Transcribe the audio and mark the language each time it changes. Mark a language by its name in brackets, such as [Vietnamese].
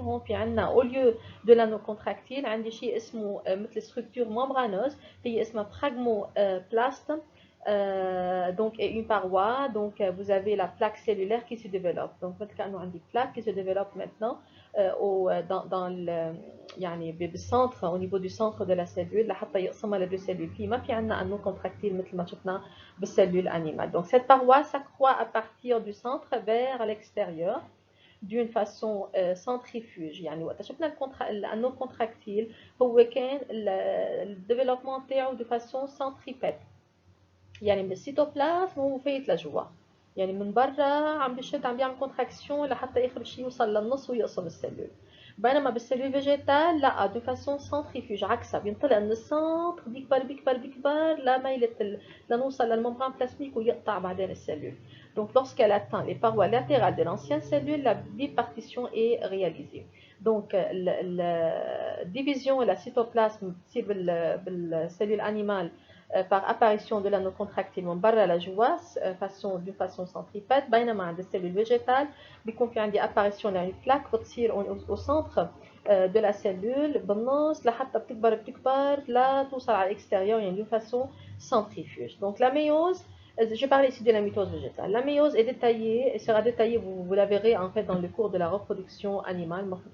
[French] Au lieu de l'anneau contractile, [Arabic] عندي شيء اسمه مثل [French] structure membraneuse [Arabic] هي اسمها [French] phragomoplaste. Donc, et une paroi, donc vous avez la plaque cellulaire qui se développe. Donc, on a une plaque qui se développe maintenant dans le بالcentre, au niveau du centre de la cellule [Arabic] لحتى يقسمها لدو [French] cellules. [Arabic] في ما في عندنا أنو contractile مثل ما شفنا بالcellule animale. [French] Donc, cette paroi s'accroît à partir du centre vers l'extérieur d'une façon centrifuge. [Arabic] يعني وقت شفنا الأنو contractile هو كان الديفلوبمون تاعو [French] de façon centripète. [Arabic] يعني من السيتوبلازم هو فايت لجوا يعني من برا عم بيشد عم بيعمل كونتراكسيون لحتى اخر شيء يوصل للنص ويقصم السلول. بينما بالسلول فيجيتال لا دو فاسون سنتريفيوج عكسها بينطلق من السنتر بيكبر بيكبر بيكبر لنوصل للممبران بلازميك ويقطع بعدين السلول. [French] Donc lorsqu'elle atteint les parois latérales de l'ancienne cellule, la bipartition est réalisée. Donc la division et la cytoplasme بالcellule animale par apparition de l'anneau contractile [Arabic] من برا لجوا [French] d'une façon centripète. [Arabic] بينما عند السيلول végétale بيكون في عندي apparition يعني plaque بتصير au centre de la cellule بالنص لحتى بتكبر لا توصل على l'extérieur يعني [French] d'une façon centrifuge. Donc la méiose, je parle ici de la mitose végétale. La méiose est détaillée et sera détaillée, vous la verrez en fait dans le cours de la reproduction animale.